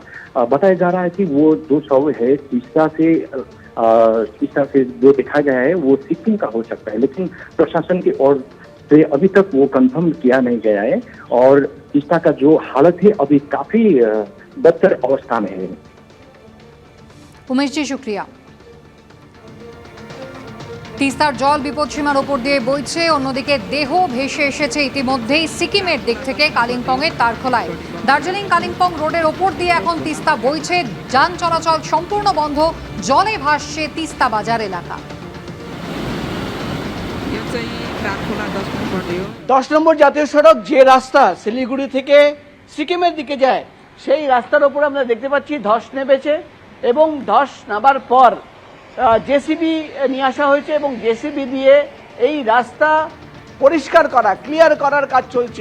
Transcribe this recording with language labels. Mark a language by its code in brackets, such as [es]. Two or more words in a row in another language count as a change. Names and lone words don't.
[hi] बताया जा रहा है कि वो जो शव है तीस्ता से जो देखा गया है वो सिक्किम का हो सकता है, लेकिन प्रशासन की ओर से अभी तक वो कंफर्म किया नहीं गया है। और तीस्ता का जो हालत है अभी काफी बदतर अवस्था में है। उमेश जी, शुक्रिया। [bn] তিস্তার জল বিপদসীমার ওপর দিয়ে বইছে, অন্যদিকে দেহ ভেসে এসেছে ইতিমধ্যেই সিকিমের দিক থেকে কালিম্পংয়ের তারখোলায়। দার্জিলিং কালিম্পং রোডের ওপর দিয়ে এখন তিস্তা বইছে, যান চলাচল সম্পূর্ণ বন্ধ, জলে ভাসছে তিস্তা বাজার এলাকা। [ne] यो चाहिँ तारखोला 10 माइल पऱ्यो। [bn] 10 নম্বর জাতীয় সড়ক যে রাস্তা শিলিগুড়ি থেকে সিকিমের দিকে যায়, সেই রাস্তার ওপর আমরা দেখতে পাচ্ছি ধস নেমেছে এবং ধস নামার পর জেসিবি নিয়ে আসা হয়েছে এবং জেসিবি দিয়ে এই রাস্তা পরিষ্কার করা, ক্লিয়ার করার কাজ চলছে।